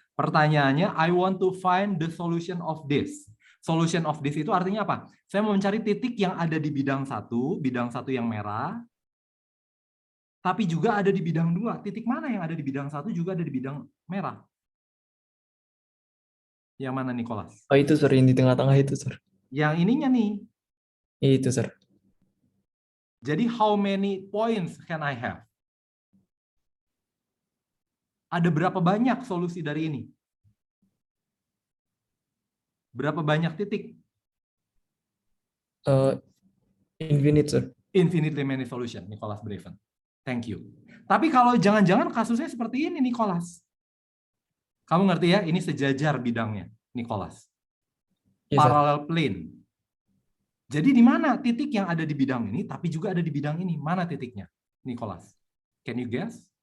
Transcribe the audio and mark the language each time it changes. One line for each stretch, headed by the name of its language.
Indonesian: Pertanyaannya,
English: I want to find the solution of this. Solution of this
Indonesian: itu artinya apa? Saya mau mencari titik yang ada di bidang 1 yang merah, tapi juga ada di bidang 2. Titik mana yang ada di bidang 1 juga ada di bidang merah? Yang mana, Nicholas? Oh, itu, sir. Yang di tengah-tengah itu, sir. Yang ininya nih. Itu, sir. Jadi
English: how many points can I have?
Indonesian: Ada berapa banyak solusi dari ini? Berapa banyak titik?
English: Infinite, sir. Infinitely many solution, Nicholas Braven. Thank you.
Indonesian: Tapi kalau jangan-jangan kasusnya seperti ini, Nicholas. Kamu ngerti ya, ini sejajar bidangnya, Nicholas.
English: Yes, sir. Parallel plane.
Indonesian: Jadi di mana titik yang ada di bidang ini, tapi juga ada di bidang ini? Mana titiknya, Nicholas?
English: Can you guess?